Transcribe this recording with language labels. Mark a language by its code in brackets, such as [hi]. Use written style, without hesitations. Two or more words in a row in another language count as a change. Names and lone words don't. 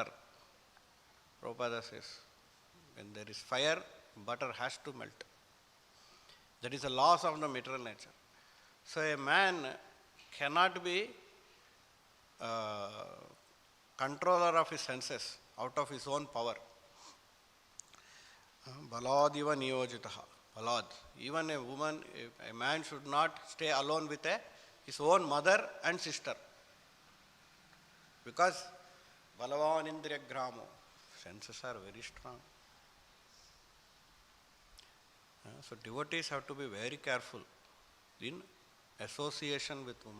[en] Prabhupada says, when there is fire, butter has to melt. That is the laws of the material nature. So a man cannot be controller of his senses out of his own power. [sa] Balādiva niyojitaha. Balād. [en] Even a woman, a man should not stay alone with his own mother and sister. [sa] Because Balavan Indriya Gramo, [en] senses are very strong. So devotees have to be very careful in association with women.